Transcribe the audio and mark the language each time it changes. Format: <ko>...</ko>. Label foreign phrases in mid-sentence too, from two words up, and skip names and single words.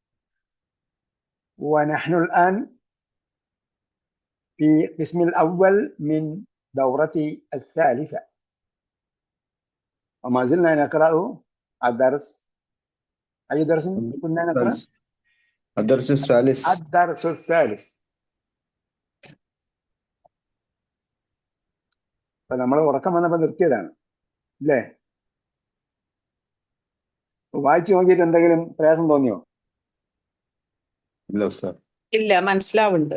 <ar>ونحن الآن في القسم الأول من دورة الثالثة، وما زلنا نقرأ الدرس. أي درس كنا نقرأ؟ الدرس الثالث. الدرس الثالث.</ar> <ml>അപ്പോൾ നമ്മൾ ഉറക്കം വന്നപ്പോൾ നിർത്തിയതാണ് അല്ലേ? വായിച്ചു നോക്കിയിട്ട് എന്തെങ്കിലും പ്രയാസം തോന്നിയോ? ഇല്ല ഉസ്താദ്. ഇല്ല, മനസ്സിലാവുന്നുണ്ട്.</ml>